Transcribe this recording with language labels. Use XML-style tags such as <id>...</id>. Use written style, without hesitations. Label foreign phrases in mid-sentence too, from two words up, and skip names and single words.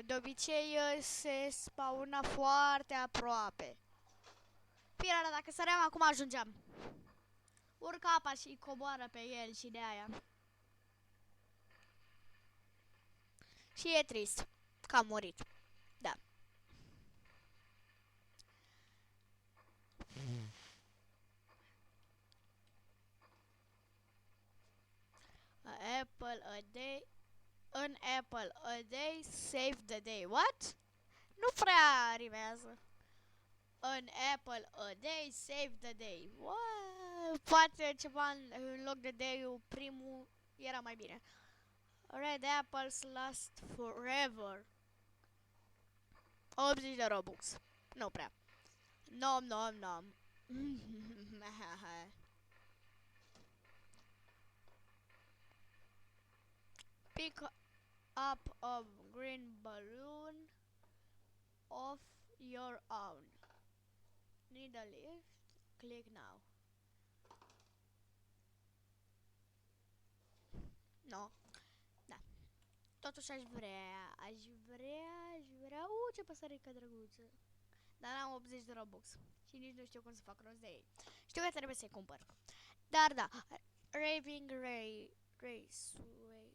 <ro>De obicei se spawna foarte aproape. Firar, dacă săream acum ajungeam. Urcă apa și coboară pe el și de aia. Și e trist că a murit. Da.</ro> <en>A apple a day. An apple a day save the day. What?</en> <ro>Nu prea rimează.</ro> <en>An apple a day save the day. What?</en> <ro>Poate ceva în loc de day-ul primul era mai bine.</ro> <en>Red apples last forever.</en> <ro>80 de Robux. Nu prea. Nom, nom, nom.</ro> <en>Pick up a green balloon of your own. Need a lift? Click now. No.</en> <ro>Da. Totuși aș vrea. Ce păsărică drăguță. Dar am 80 de Robux. Și nici nu știu cum să fac rost de ei. Știu că trebuie să-i cumpăr. Dar da. Raving Ray. Raceway.</ro>